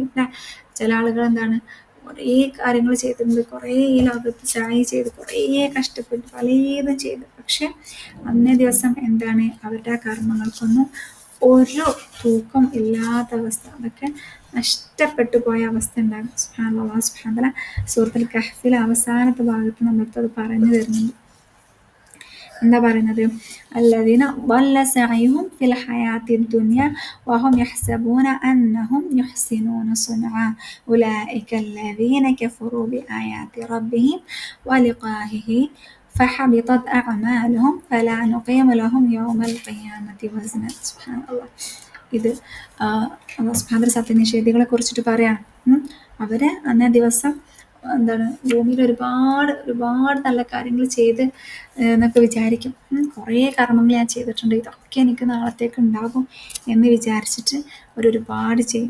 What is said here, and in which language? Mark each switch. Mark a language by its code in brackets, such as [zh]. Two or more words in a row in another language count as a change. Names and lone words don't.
[ml] ചില ആളുകൾ കുറേ കാര്യങ്ങൾ ചെയ്തിട്ടുണ്ട്, കുറേ ഈ ലോകത്ത് ചായ ചെയ്ത്, കുറേ കഷ്ടപ്പെട്ട് പലതും ചെയ്ത്, പക്ഷെ അന്നേ ദിവസം അവരുടെ ആ കർമ്മങ്ങൾക്കൊന്നും ഒരു തൂക്കം ഇല്ലാത്ത അവസ്ഥ, അതൊക്കെ നഷ്ടപ്പെട്ടു പോയ അവസ്ഥ ഉണ്ടാകും. [ar] سبحان الله. سبحان الله. [ml] സൂറത്തുൽ കഹ്ഫിലെ അവസാനത്തെ ഭാഗത്ത് നമ്മൾക്കത് പറഞ്ഞു തരുന്നുണ്ട്. എന്താ പറയുന്നത്? [ar] الذين ضل سعيهم في الحياة الدنيا وهم يحسبون أنهم يحسنون صنعا أولئك الذين كفروا بآيات ربهم ولقائه فحبطت أعمالهم فلا نقيم لهم يوم القيامة وزنا. سبحان الله. [ml] ഇത് [ar] الله سبحانه [ml] സത്യനിഷേധികളെ കുറിച്ചിട്ട് പറയാണ്. അവര് അന്നേ ദിവസം എന്താണ് ഭൂമിയിൽ ഒരുപാട് ഒരുപാട് നല്ല കാര്യങ്ങൾ ചെയ്ത് എന്നൊക്കെ വിചാരിക്കും. കുറേ കർമ്മങ്ങൾ ഞാൻ ചെയ്തിട്ടുണ്ട്, ഇതൊക്കെ എനിക്ക് നാളത്തേക്ക് ഉണ്ടാകും എന്ന് വിചാരിച്ചിട്ട് ഒരുപാട് ചെയ്യും.